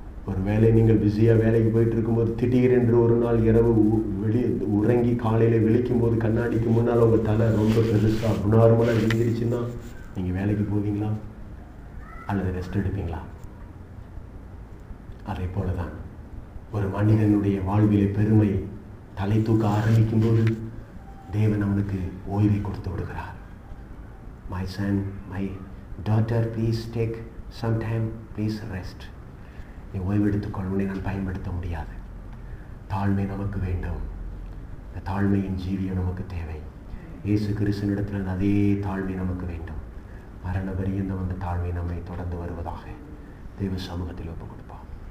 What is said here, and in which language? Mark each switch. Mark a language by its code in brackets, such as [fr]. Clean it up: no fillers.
[ta] ஒரு வேலை நீங்கள் பிஸியா வேலைக்கு போயிட்டு இருக்கும்போது திடீரென்று ஒரு நாள் இரவு உறங்கி காலையில விழிக்கும் போது கண்ணாடிக்கு முன்னால் உங்க தலை ரொம்ப பெருசா குணார்மலா விழுந்துருச்சுன்னா நீங்க வேலைக்கு போவீங்களா அல்லது ரெஸ்ட் எடுப்பீங்களா? அதே போலதான் ஒரு மனிதனுடைய வாழ்விலே பெருமை தலை தூக்க ஆரம்பிக்கும் போது தேவன் அவனுக்கு ஓய்வை கொடுத்து விடுகிறார். [en] My son, my daughter, please take some time, please rest. [ta] நீ ஓய்வு எடுத்துக்கொள்வதை நான் பயன்படுத்த முடியாது. தாழ்மை நமக்கு வேண்டும். இந்த தாழ்மையின் ஜீவியம் நமக்கு தேவை. இயேசு கிறிஸ்துவினிடத்தில் அதே தாழ்மை நமக்கு வேண்டும். மரண பரியந்தம் அந்த தாழ்மை நம்மை தொடர்ந்து வருவதாக தேவ சமூகத்தில் ஒப்புக் கொடுப்போம்.